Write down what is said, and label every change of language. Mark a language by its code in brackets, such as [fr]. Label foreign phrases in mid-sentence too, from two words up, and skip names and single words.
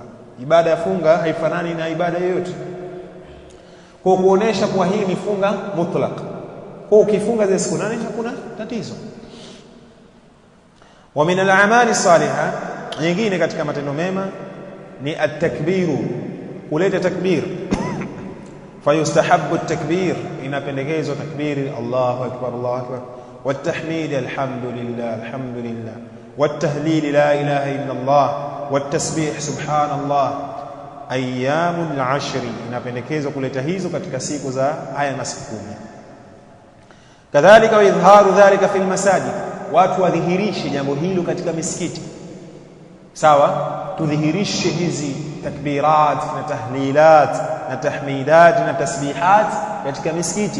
[sw] Ibada ya funga haifanani na ibada yoyote, kwa kuonesha kwa hii ni funga mutlaq. Kwa ukifunga zile siku 8 hakuna tatizo. [ar] ومن الأعمال صالحة, [sw] nyingine katika matendo mema ni at-takbiru, kuleta takbir. [ar] فيستحب التكبير, [sw] inapendekezwa takbiri [ar] الله أكبر الله أكبر, والتحميد الحمد لله الحمد لله, والتهليل لا إله إلا الله, والتسبيح سبحان الله. أيام العشر, [sw] inapendekezwa kuleta hizo katika siku za haya masiku 10. [ar] كذلك وإظهار ذلك في المساجد, [sw] watu wadhihirishe jambo hilo katika misikiti. Sawa, tudhihirishe hizi takbirat na tahlilat na tahmidat na tasbihat katika misikiti.